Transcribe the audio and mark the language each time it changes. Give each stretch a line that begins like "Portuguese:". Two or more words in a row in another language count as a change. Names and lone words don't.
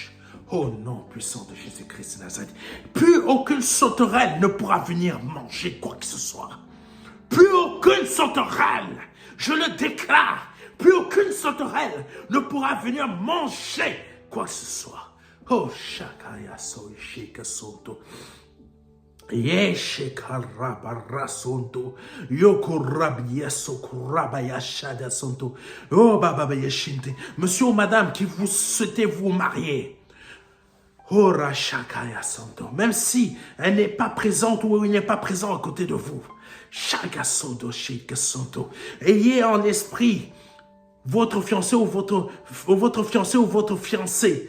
French: Au nom puissant de Jésus-Christ de Nazareth, plus aucune sauterelle ne pourra venir manger quoi que ce soit. Plus aucune sauterelle, je le déclare, plus aucune sauterelle ne pourra venir manger quoi que ce soit. Oh, Shakaya Soishika Sonto. Yeshekarabarasonto. Yokorabiesokurabayashada Sonto. Oh, Baba Yeshinte. Monsieur ou madame qui vous souhaitez vous marier. Oh, Rashakaya Santo. Même si elle n'est pas présente ou il n'est pas présent à côté de vous. Shaka Santo, Shika Santo. Ayez en esprit votre fiancé ou votre fiancé.